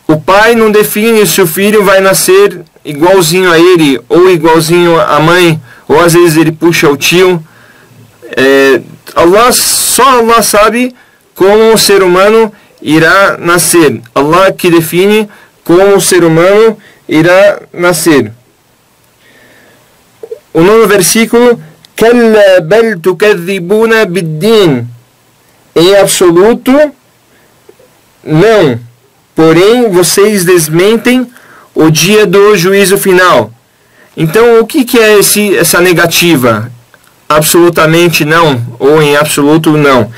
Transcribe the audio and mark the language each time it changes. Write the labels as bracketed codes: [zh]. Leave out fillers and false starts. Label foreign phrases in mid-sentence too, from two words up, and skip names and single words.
[pt] o pai não define se o filho vai nascer igualzinho a ele, ou igualzinho à mãe, ou às vezes ele puxa o tio. Só Allah sabe como o ser humano irá nascer. Allah que define como o ser humano irá nascer. O nono versículo: [ar] كَلَّا بَلْ تُكَذِّبُونَ بِالدِّينِ. [pt] Em absoluto, não. Porém, vocês desmentem o dia do juízo final. Então, o que é essa negativa? Absolutamente não, ou em absoluto não.